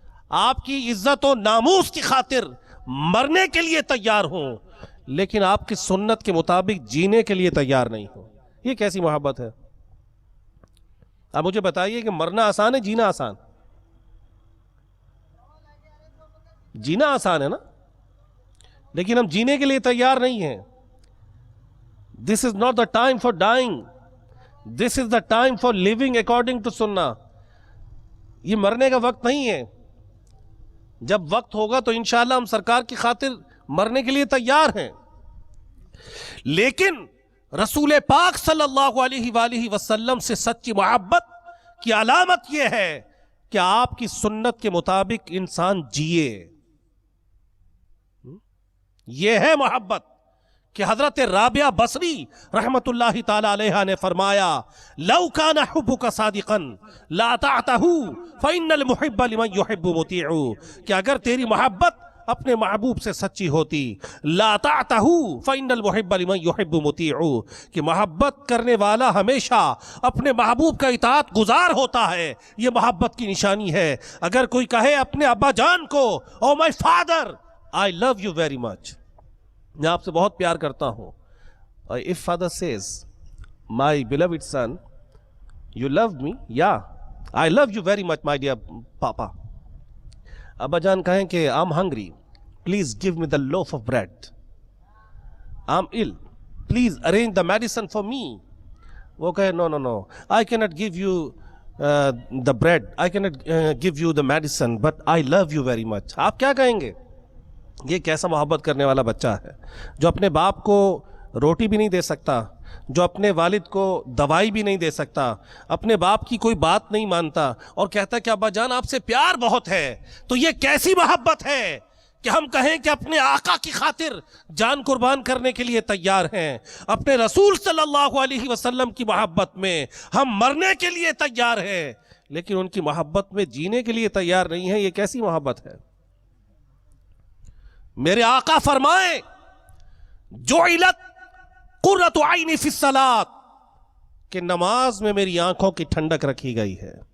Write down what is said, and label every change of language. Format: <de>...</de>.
<ur>آپ کی عزت و ناموس کی خاطر مرنے کے لیے تیار ہوں، لیکن آپ کی سنت کے مطابق جینے کے لیے تیار نہیں ہوں. یہ کیسی محبت ہے؟ اب مجھے بتائیے کہ مرنا آسان ہے، جینا آسان؟ جینا آسان ہے نا، لیکن ہم جینے کے لیے تیار نہیں ہیں.</ur> <en>This is not the time for dying. This is the time for living according to sunnah.</en> <ur>یہ مرنے کا وقت نہیں ہے. جب وقت ہوگا تو انشاءاللہ ہم سرکار کی خاطر مرنے کے لیے تیار ہیں، لیکن رسول پاک صلی اللہ علیہ وآلہ وسلم سے سچی محبت کی علامت یہ ہے کہ آپ کی سنت کے مطابق انسان جیے. یہ ہے محبت کہ حضرت رابعہ بصری رحمت اللہ تعالی علیہ نے فرمایا</ur> <ar>لو کان حبک صادقا لا اطعته فإن المحب لمن يحب مطیع،</ar> <ur>کہ اگر تیری محبت اپنے محبوب سے سچی ہوتی،</ur> <ar>لا اطعته فإن المحب لمن يحب مطیع،</ar> <ur>کہ محبت کرنے والا ہمیشہ اپنے محبوب کا اطاعت گزار ہوتا ہے. یہ محبت کی نشانی ہے. اگر کوئی کہے اپنے ابا جان کو</ur> <en>oh my father I love you very much،</en> <ur>میں آپ سے بہت پیار کرتا ہوں.</ur> <en>If father says my beloved son you love me, yeah I love you very much my dear papa.</en> <ur>ابا جان کہیں کہ</ur> <en>I'm hungry, please give me the loaf of bread. I'm ill, please arrange the medicine for me. وہ کہے no I cannot give you the bread, I cannot give you the medicine, but I love you very much.</en> <ur>آپ کیا کہیں گے؟ یہ کیسا محبت کرنے والا بچہ ہے جو اپنے باپ کو روٹی بھی نہیں دے سکتا، جو اپنے والد کو دوائی بھی نہیں دے سکتا، اپنے باپ کی کوئی بات نہیں مانتا اور کہتا ہے کہ ابا جان آپ سے پیار بہت ہے. تو یہ کیسی محبت ہے کہ ہم کہیں کہ اپنے آقا کی خاطر جان قربان کرنے کے لیے تیار ہیں، اپنے رسول صلی اللہ علیہ وسلم کی محبت میں ہم مرنے کے لیے تیار ہیں، لیکن ان کی محبت میں جینے کے لیے تیار نہیں ہے. یہ کیسی محبت ہے؟ میرے آقا فرمائیں</ur> <ar>جعلت قرۃ عینی فی الصلاۃ،</ar> <ur>کہ نماز میں میری آنکھوں کی ٹھنڈک رکھی گئی ہے.</ur>